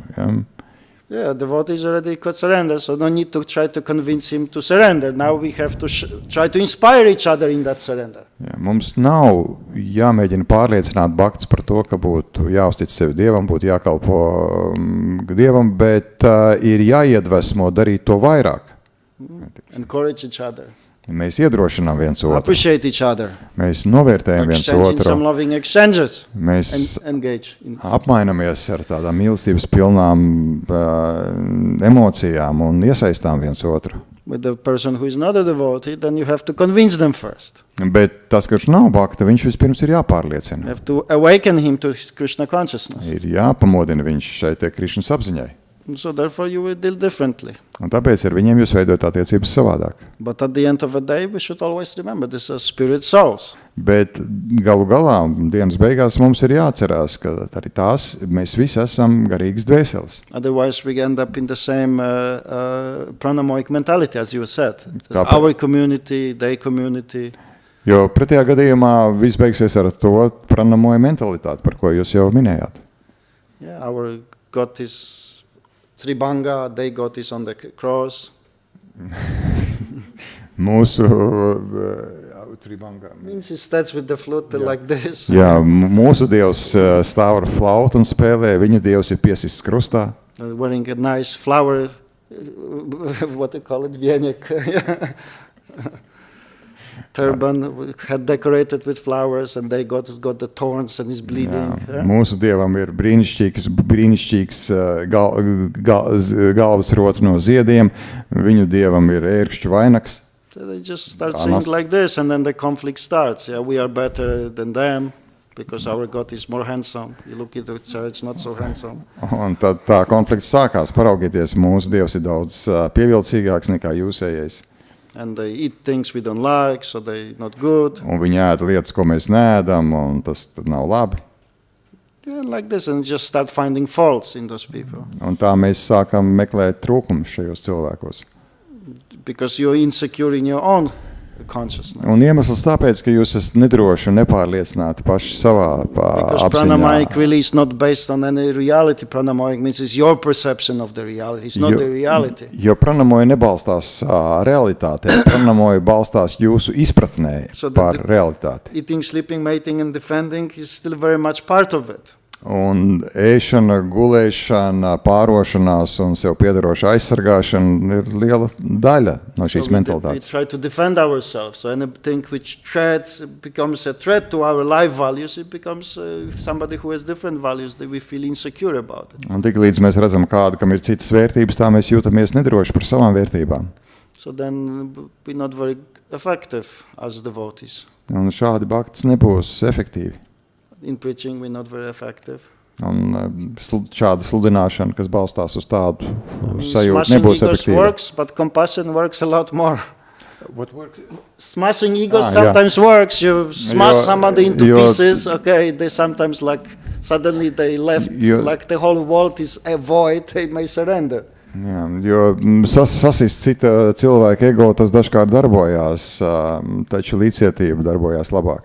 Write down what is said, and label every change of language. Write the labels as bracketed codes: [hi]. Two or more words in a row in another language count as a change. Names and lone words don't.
[lv] Ja? [en] Yeah, devotees already could surrender, so no need to try to convince him to surrender. Now we have to try to inspire each other in that surrender. [lv] Jā, mums nav jāmēģina pārliecināt bhakts par to, ka būtu jāuztic sevi Dievam, būtu jākalpo Dievam, bet ir jāiedvesmo darīt to vairāk. [en] Encourage each other. [lv] Mēs iedrošinām viens otru. [en] Appreciate each other. [lv] Mēs novērtējam viens [en] Exchanging some [lv] otru. [en] loving exchanges. [lv] Mēs [en] engage in [lv] apmainamies ar tādām mīlestības pilnām emocijām un iesaistām viens otru. [en] With the person who is not a devotee, then you have to convince them first. [lv] Bet tas, kurš nav bhakta, viņš vispirms ir jāpārliecina. [en] You have to awaken him to his Krishna consciousness. [lv] Ir jāpamodina viņš šai te Krišnas apziņai. [en] So therefore you will deal differently. [lv] Un tāpēc ar viņiem jūs veidojat attiecības savādāk. [en] But at the end of the day, we should always remember this is spirit souls. [lv] Bet galu galā, dienas beigās mums ir jāatcerās, ka arī tās mēs visi esam garīgas dvēseles. [en] Otherwise we end up in the same pranamoic mentality, as you said. [lv] Tāpēc. [en] Our community, their community. [lv] Jo pretējā gadījumā viss beigsies ar to pranamoju mentalitāti, par ko jūs jau minējāt. [en] Yeah, our God is Tribanga, they God is on the cross. [lv] Mūsu Tribanga. [en] Means he starts with the flute like this. [lv] Jā, mūsu Dievs stāv ar flautu un spēlē, viņu Dievs ir piesists krustā. [en] Wearing a nice flower, what they call it, vienek, turban, had decorated with flowers, and they got the thorns and is bleeding. [lv] Jā, mūsu Dievam ir brīnišķīgs galvas rota no ziediem, viņu Dievam ir ērkšķu vainags. [en] So they just start saying like this, and then the conflict starts. Yeah, we are better than them because our God is more handsome. You look at the church, not so handsome. [lv] Un tad tā konflikts sākās. Paraugieties, mūsu Dievs ir daudz pievilcīgāks nekā jūsējais. [en] And they eat things we don't like, so they not good. [lv] Un viņi ēd lietas, ko mēs neēdam, un tas tad nav labi. [en] Yeah, like this, and just start finding faults in those people. [lv] Un tā mēs sākam meklēt trūkumus šajos cilvēkos. [en] Because you're insecure in your own consciousness. [lv] Un iemesls tāpēc, ka jūs esat nedroši un nepārliecināti paši savā [en] Because [lv] apziņā. [en] pranamayic really is not based on any reality. Pranamayic means it's your perception of the reality. It's not the reality. [lv] Jo pranamoja nebalstās realitātē, pranamoja balstās jūsu izpratnē [en] So [lv] par realitāti. [en] Eating, sleeping, mating and defending is still very much part of it. [lv] Un ēšana, gulēšana, pārošanās un sev piederoša aizsargāšana ir liela daļa no šīs [en] So we [lv] mentalitātes. [en] try to defend ourselves. So anything which becomes a threat to our life values, it becomes somebody who has different values that we feel insecure about it. [lv] Un tik līdz mēs redzam kādu, kam ir citas vērtības, tā mēs jūtamies nedroši par savām vērtībām. [en] So then we're not very effective as devotees. [lv] Un šādi bhaktis nebūs efektīvi. [en] In preaching, we're not very effective. [lv] Un šāda sludināšana, kas balstās uz tādu sajūtu, [en] Smashing [lv] nebūs [en] egos [lv] efektīva. [en] works, but compassion works a lot more. What works? Smashing egos yeah. sometimes works. You smash somebody into You're- [lv] pieces. [en] Okay, they sometimes suddenly they left, like the whole world is a void. They may surrender. [lv] Jā, jo sasist cita cilvēka ego, tas dažkārt darbojās, taču līdzcietība darbojās labāk.